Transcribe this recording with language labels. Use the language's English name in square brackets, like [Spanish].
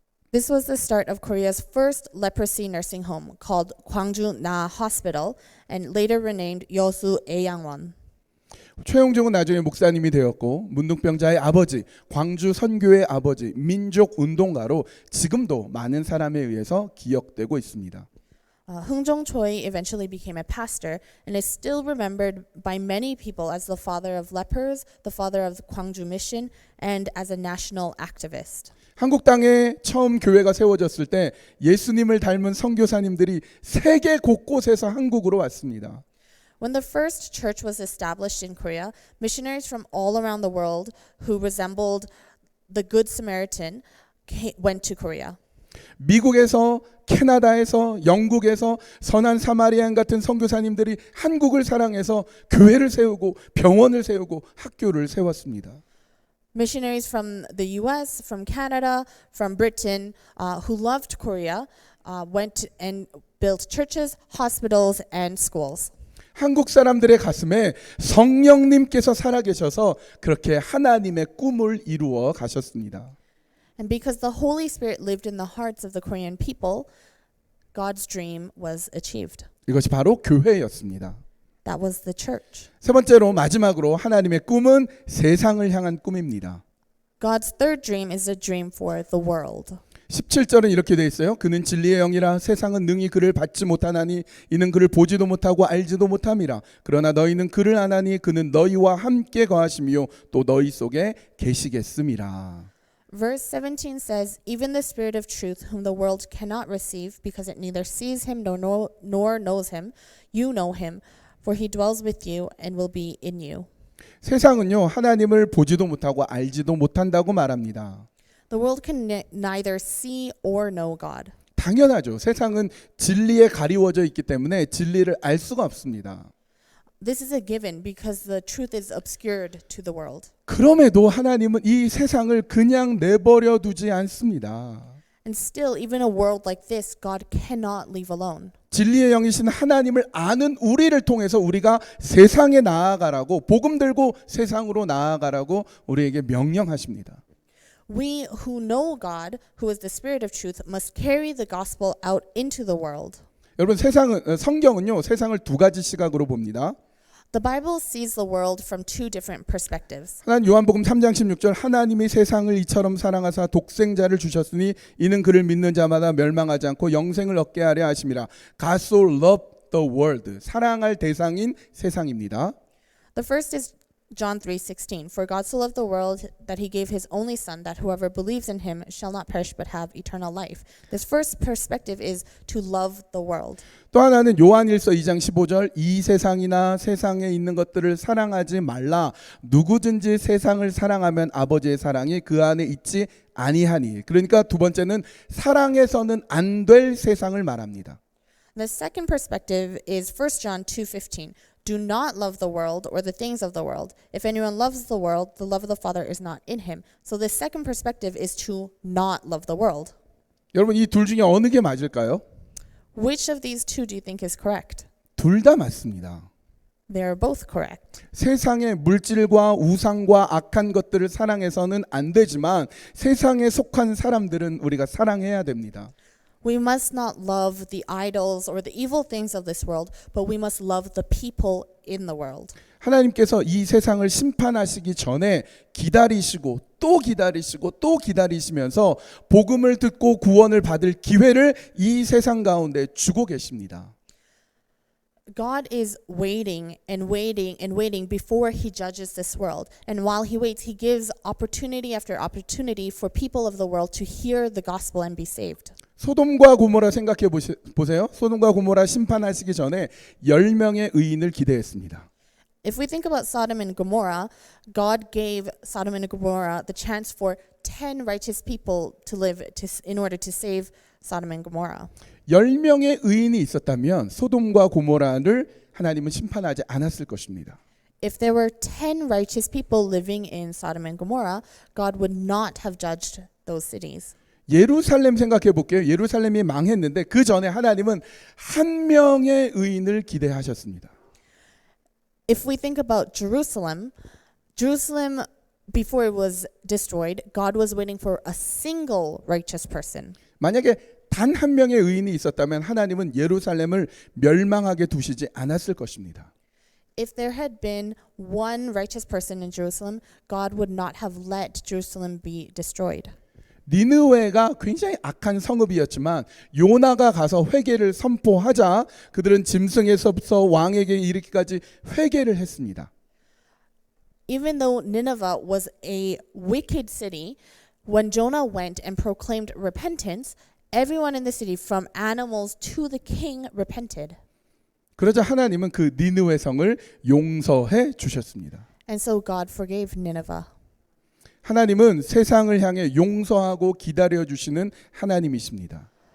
[English] This was the start of Korea's first leprosy nursing home, called Gwangju Na Hospital, and later renamed Yosu Aeyangwon. [Korean] 최홍종은 나중에 목사님이 되었고 문둥병자의 아버지, 광주 선교의 아버지, 민족 운동가로 지금도 많은 사람에 의해서 기억되고 있습니다. [English] Hungjong Choi eventually became a pastor and is still remembered by many people as the father of lepers, the father of the Gwangju Mission, and as a national activist. [Korean] 한국 땅에 처음 교회가 세워졌을 때 예수님을 닮은 선교사님들이 세계 곳곳에서 한국으로 왔습니다. [English] When the first church was established in Korea, missionaries from all around the world who resembled the Good Samaritan went to Korea. [Korean] 미국에서, 캐나다에서, 영국에서 선한 사마리안 같은 선교사님들이 한국을 사랑해서 교회를 세우고 병원을 세우고 학교를 세웠습니다. [English] Missionaries from the US, from Canada, from Britain, who loved Korea, went and built churches, hospitals, and schools. [Korean] 한국 사람들의 가슴에 성령님께서 살아계셔서 그렇게 하나님의 꿈을 이루어 가셨습니다. [English] And because the Holy Spirit lived in the hearts of the Korean people, God's dream was achieved. [Korean] 이것이 바로 교회였습니다. [English] That was the church. [Korean] 세 번째로 마지막으로 하나님의 꿈은 세상을 향한 꿈입니다. [English] God's third dream is a dream for the world. [Korean] 17절은 이렇게 되어 있어요. 그는 진리의 영이라 세상은 능히 그를 받지 못하나니 이는 그를 보지도 못하고 알지도 못함이라. 그러나 너희는 그를 아나니 그는 너희와 함께 거하시며 또 너희 속에 계시겠음이라. [English] Verse 17 says, even the Spirit of truth, whom the world cannot receive, because it neither sees him nor knows him, you know him, for he dwells with you and will be in you. [Korean] 세상은요 하나님을 보지도 못하고 알지도 못한다고 말합니다. [English] The world can neither see or know God. [Korean] 당연하죠. 세상은 진리에 가리워져 있기 때문에 진리를 알 수가 없습니다. [English] This is a given because the truth is obscured to the world. [Korean] 그럼에도 하나님은 이 세상을 그냥 내버려 두지 않습니다. [English] And still, even a world like this, God cannot leave alone. [Korean] 진리의 영이신 하나님을 아는 우리를 통해서 우리가 세상에 나아가라고 복음 들고 세상으로 나아가라고 우리에게 명령하십니다. [English] We who know God, who is the Spirit of truth, must carry the gospel out into the world. [Korean] 여러분 성경은요 세상을 두 가지 시각으로 봅니다. [English] The Bible sees the world from two different perspectives. [Korean] 하나님 요한복음 3장 16절 하나님이 세상을 이처럼 사랑하사 독생자를 주셨으니 이는 그를 믿는 자마다 멸망하지 않고 영생을 얻게 하려 하심이라. [English] God so loved the world. [Korean] 사랑할 대상인 세상입니다. [English] The first is John 3:16. For God so loved the world that he gave his only son, that whoever believes in him shall not perish but have eternal life. This first perspective is to love the world. [Korean] 또 하나는 요한일서 2장 15절 이 세상이나 세상에 있는 것들을 사랑하지 말라. 누구든지 세상을 사랑하면 아버지의 사랑이 그 안에 있지 아니하니. 그러니까 두 번째는 사랑해서는 안 될 세상을 말합니다. [English] The second perspective is 1 John 2:15. Do not love the world or the things of the world. If anyone loves the world, the love of the Father is not in him. So the second perspective is to not love the world. [Korean] 여러분 이 둘 중에 어느 게 맞을까요? [English] Which of these two do you think is correct? [Korean] 둘 다 맞습니다. [English] They're both correct. [Korean] 세상의 물질과 우상과 악한 것들을 사랑해서는 안 되지만 세상에 속한 사람들은 우리가 사랑해야 됩니다. [English] We must not love the idols or the evil things of this world, but we must love the people in the world. [Korean] 하나님께서 이 세상을 심판하시기 전에 기다리시고 또 기다리시고 또 기다리시면서 복음을 듣고 구원을 받을 기회를 이 세상 가운데 주고 계십니다. [English] God is waiting and waiting and waiting before he judges this world. And while he waits, he gives opportunity after opportunity for people of the world to hear the gospel and be saved. [Korean] 소돔과 고모라 생각해 보세요. 소돔과 고모라 심판하시기 전에 10명의 의인을 기대했습니다. [English] If we think about Sodom and Gomorrah, God gave Sodom and Gomorrah the chance for 10 righteous people to live in order to save Sodom and Gomorrah. [Korean] 10명의 의인이 있었다면 소돔과 고모라를 하나님은 심판하지 않았을 것입니다. [English] If there were 10 righteous people living in Sodom and Gomorrah, God would not have judged those cities. [Korean] 예루살렘 생각해 볼게요. 예루살렘이 망했는데 그 전에 하나님은 한 명의 의인을 기대하셨습니다. [English] If we think about Jerusalem, Jerusalem before it was destroyed, God was waiting for a single righteous person. [Korean] 만약에 단 한 명의 의인이 있었다면 하나님은 예루살렘을 멸망하게 두시지 않았을 것입니다. [English] If there had been one righteous person in Jerusalem, God would not have let Jerusalem be destroyed. [Korean] 니느웨가 굉장히 악한 성읍이었지만 요나가 가서 회개를 선포하자 그들은 짐승에서부터 왕에게 이르기까지 회개를 했습니다. [English] Even though Nineveh was a wicked city, when Jonah went and proclaimed repentance, everyone in the city, from animals to the king, repented. [Korean] 그러자 하나님은 그 니느웨 성을 용서해 주셨습니다. [English] And so God forgave Nineveh. [Korean] 하나님은 세상을 향해 용서하고 기다려 주시는 하나님이십니다.